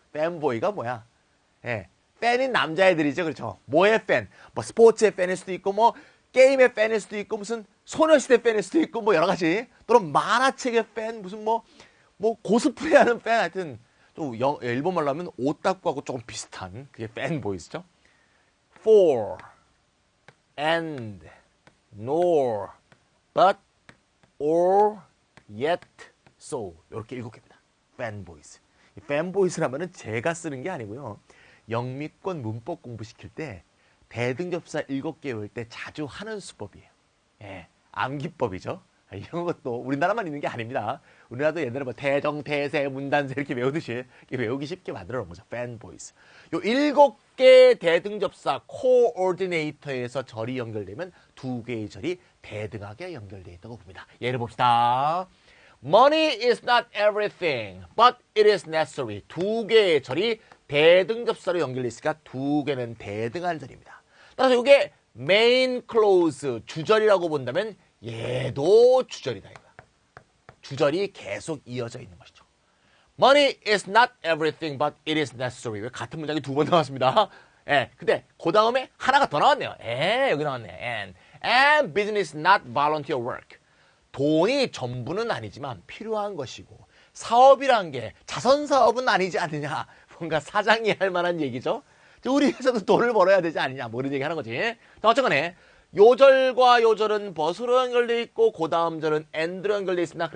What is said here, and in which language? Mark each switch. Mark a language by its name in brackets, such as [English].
[Korean] fanboy가 뭐야? 예. 팬인 남자애들이죠. 그렇죠? 뭐의 팬? 뭐 스포츠의 팬일 수도 있고 뭐 게임의 팬일 수도 있고 무슨 소녀시대 팬일 수도 있고 뭐 여러 가지. 또는 만화책의 팬 무슨 뭐 코스프레 하는 팬 하여튼 또 일본말로 하면 오타쿠하고 조금 비슷한 그게 fanboys죠. [English] for and nor but or yet, so 이렇게 7개입니다. fanboys. [Korean] 이 fanboys라면은 제가 쓰는 게 아니고요. 영미권 문법 공부시킬 때 대등접사 7개 외울 때 자주 하는 수법이에요. 예, 암기법이죠. 이런 것도 우리나라만 있는 게 아닙니다. 우리나라도 옛날에 뭐 대정, 대세, 문단세 이렇게 외우듯이 이렇게 외우기 쉽게 만들어 놓은 거죠. [English] fanboys. [Korean] 요 7개 대등접사 coordinator에서 절이 연결되면 2개의 절이 대등하게 연결되어 있다고 봅니다. 예를 봅시다. [English] Money is not everything, but it is necessary. [Korean] 2개의 절이 대등접사로 연결되어 있으니까 2개는 대등한 절입니다. 따라서 이게 main clause, 주절이라고 본다면 얘도 주절이다. 이거야. 주절이 계속 이어져 있는 것이죠. [English] Money is not everything, but it is necessary. [Korean] 같은 문장이 2번 나왔습니다. 예, 근데 그 다음에 하나가 더 나왔네요. 여기 나왔네. [English] And business is not volunteer work. [Korean] 돈이 전부는 아니지만 필요한 것이고 사업이란 게 자선사업은 아니지 않느냐. 뭔가 사장이 할 만한 얘기죠. 우리 회사도 돈을 벌어야 되지 않느냐. 뭐 이런 얘기 하는 거지. 어쨌거나 요절과 요절은 벗으로 연결되어 있고 그 다음 절은 and로 연결되어 있습니다.